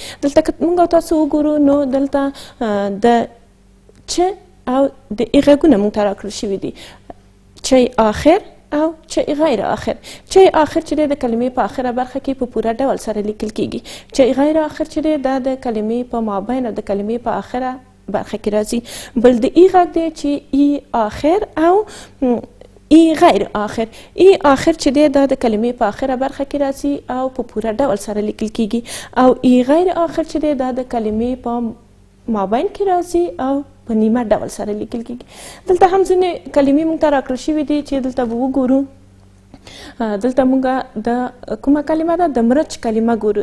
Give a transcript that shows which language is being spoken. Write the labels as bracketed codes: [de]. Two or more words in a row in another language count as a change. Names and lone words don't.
[ps] دلته که موږ او تاسو وګورو نو دلته د چ او د ای غږونه موږ ته راکړل شوي دي. چ آخر او چ غیر آخر. چ آخر چې دی د کلمې په آخره برخه کې په پوره ډول سره لیکل کیږي. چ غیر آخر چې دی دا د کلمې په مابین او د کلمې په آخره برخه کې راځي. بل د ای غږ دی چې ای آخر او ای غیر آخر. ای آخر چې دی دا د کلمې په آخره برخه کې راځي او په پوره ډول سره لیکل کیږي. او ای غیر آخر چې دی دا د کلمې په مابین کې راځي او په نیمه ډول سره لیکل کیږي. دلته هم ځینې کلمې موږ ته راکړل شوي دي چې دلته به وګورو. دلته موږ د کومه کلمه ده؟ د مرچ کلمه ګورو.